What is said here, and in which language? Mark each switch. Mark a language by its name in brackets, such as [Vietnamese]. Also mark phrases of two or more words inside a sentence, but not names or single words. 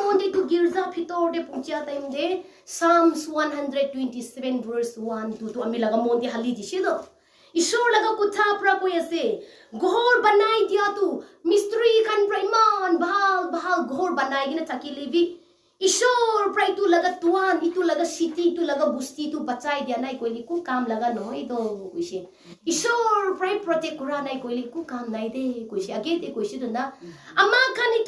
[Naga Pidgin] itu girza pitor de puja time de Psalms 127 verse 1 to ami laga monti hali dishido ishor laga kutha pra koi ase ghor banai dia tu mistri khan praiman bahal ghor banai gina thaki lebi ishor prai tu laga tuan itu laga city itu laga busti tu bachai dia nai koi ku kam laga noi do kuise ishor prai protect kura nai koi ku kam nai de kuise age de kuise do na ama khan itu